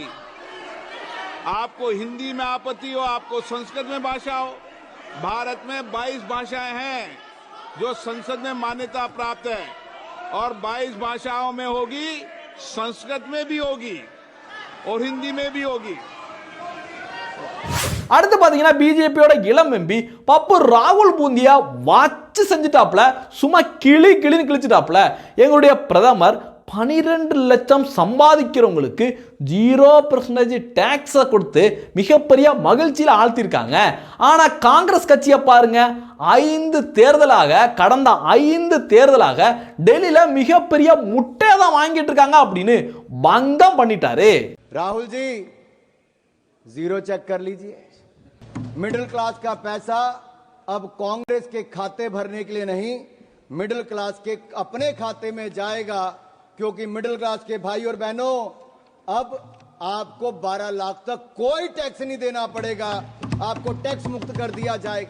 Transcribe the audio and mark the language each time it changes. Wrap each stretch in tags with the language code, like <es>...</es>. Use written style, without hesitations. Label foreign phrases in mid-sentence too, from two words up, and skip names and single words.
<hi>आपको हिंदी में आपत्ति हो, आपको संस्कृत में भाषा हो। भारत में 22 भाषाएं हैं जो संसद में मान्यता प्राप्त है, और 22 भाषाओं में होगी, संस्कृत में भी होगी और हिंदी में भी होगी।</hi> <ta>அடுத்து பாத்தீங்கன்னா பிஜேபியோட இளம் எம்பி பப்பு ராகுல் பூந்தியா வாட்சி செஞ்சுட்டாப்ல. சும்மா கிளின்னு கிழிச்சிட்டாப்ல. எங்களுடைய பிரதமர் 12 லட்சம் சம்பாதிக்கிறவங்களுக்கு 0% டாக்ஸை கொடுத்து மிகப்பெரிய மகிழ்ச்சியில் ஆழ்த்திருக்காங்க. ஆனா காங்கிரஸ் கட்சியை பாருங்க, கடந்த 5 தேர்தலாக டெல்லியில மிகப்பெரிய முட்டை தான் வாங்கிட்டு இருக்காங்க அப்படின்னு பங்கம் பண்ணிட்டாரு.</ta> <hi>राहुल जी,</hi> <en>zero check</en> <hi>कर लीजिए।</hi> <en>middle class</en> <hi>का पैसा अब कांग्रेस के खाते भरने के लिए नहीं,</hi> <en>middle class</en> <hi>के अपने खाते में जाएगा, क्योंकि</hi> <en>middle class</en> <hi>के भाई और बहनों, अब आपको 12 लाख तक कोई टैक्स नहीं देना पड़ेगा, आपको टैक्स मुक्त कर दिया जाएगा।</hi>